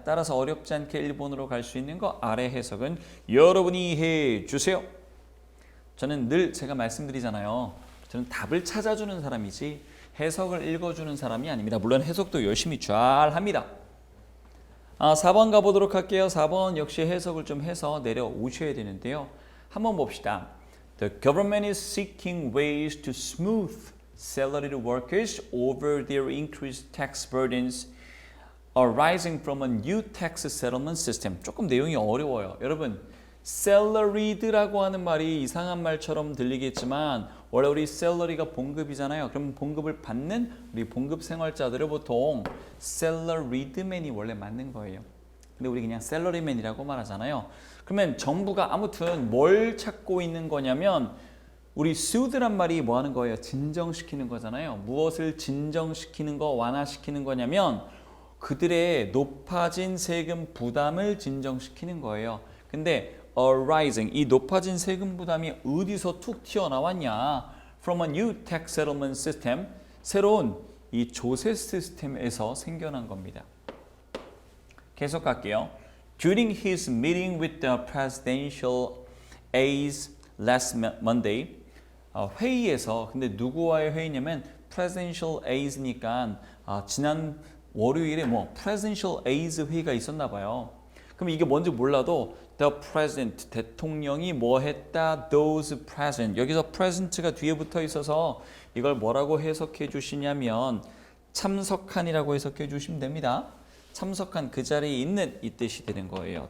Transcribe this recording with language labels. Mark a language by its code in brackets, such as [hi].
[ko] 따라서 어렵지 않게 일본으로 갈 수 있는 거 아래 해석은 여러분이 해 주세요. 저는 늘 제가 말씀드리잖아요. 저는 답을 찾아주는 사람이지 해석을 읽어주는 사람이 아닙니다. 물론 해석도 열심히 잘 합니다. 4번 가보도록 할게요. 4번 역시 해석을 좀 해서 내려오셔야 되는데요. 한번 봅시다. [en] The government is seeking ways to smooth salaried workers over their increased tax burdens arising from a new tax settlement system. [ko] 조금 내용이 어려워요. 여러분, salaryed라고 하는 말이 이상한 말처럼 들리겠지만 원래 우리 salary가 봉급이잖아요. 그럼 봉급을 받는 우리 봉급 생활자들을 보통 salaryedman이 원래 맞는 거예요. 근데 우리 그냥 salaryman이라고 말하잖아요. 그러면 정부가 아무튼 뭘 찾고 있는 거냐면 우리 soothe란 말이 뭐 하는 거예요? 진정시키는 거잖아요. 무엇을 진정시키는 거, 완화시키는 거냐면 그들의 높아진 세금 부담을 진정시키는 거예요. 근데 arising, 이 높아진 세금 부담이 어디서 툭 튀어나왔냐? [en] From a new tax settlement system, [ko] 새로운 이 조세 시스템에서 생겨난 겁니다. 계속 갈게요. [en] During his meeting with the presidential aides last Monday, [ko] 회의에서, 근데 누구와의 회의냐면 presidential aides니까 지난 월요일에 presidential aides 회의가 있었나 봐요. 그럼 이게 뭔지 몰라도 the president, 대통령이 뭐 했다, [en] those present. [ko] 여기서 present가 뒤에 붙어 있어서 이걸 뭐라고 해석해 주시냐면 참석한이라고 해석해 주시면 됩니다. 참석한, 그 자리에 있는 이 뜻이 되는 거예요.